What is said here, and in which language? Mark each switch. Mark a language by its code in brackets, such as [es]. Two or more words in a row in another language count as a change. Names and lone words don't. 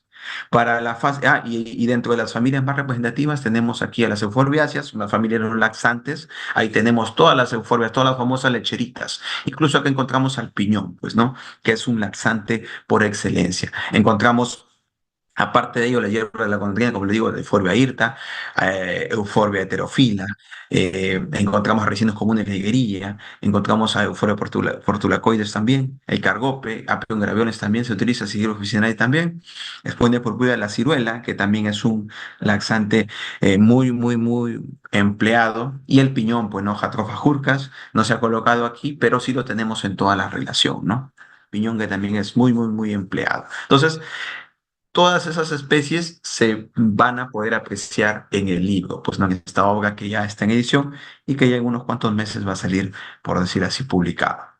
[es] Para la fase, y dentro de las familias más representativas tenemos aquí a las euforbiáceas, una familia de los laxantes. Ahí tenemos todas las euforbias, todas las famosas lecheritas. Incluso acá encontramos al piñón, pues, ¿no? Que es un laxante por excelencia. Encontramos, aparte de ello, la hierba de la golondrina, como le digo, de Euphorbia hirta, Euphorbia heterofila, encontramos resinos comunes de higuerilla, encontramos a Euphorbia portulacoides también, el cargope, Apium gravioles también se utiliza, Sigilus officinae también, Spondia purpúrea la ciruela, que también es un laxante muy empleado, y el piñón, pues no, Jatropha jurcas, no se ha colocado aquí, pero sí lo tenemos en toda la relación, ¿no? Piñón que también es muy empleado. Entonces, todas esas especies se van a poder apreciar en el libro, pues no, en esta obra que ya está en edición y que ya en unos cuantos meses va a salir, por decir así, publicada.